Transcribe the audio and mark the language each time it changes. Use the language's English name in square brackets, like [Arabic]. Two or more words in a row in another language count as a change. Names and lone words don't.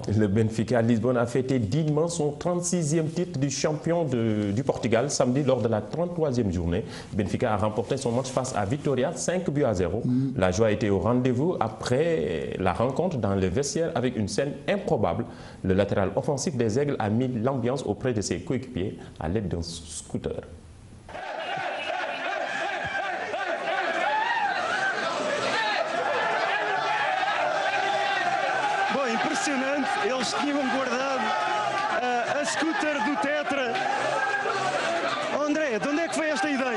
[French] Le Benfica à Lisbonne a fêté dignement son 36e titre du champion du Portugal samedi lors de la 33e journée. Benfica a remporté son match face à Vitória 5-0. La joie était au rendez-vous après la rencontre dans le vestiaire avec une scène improbable. Le latéral offensif des Aigles a mis l'ambiance auprès de ses coéquipiers à l'aide d'un scooter. [Portuguese] Impressionante, eles tinham guardado a scooter do Tetra. André, de onde é que foi esta ideia?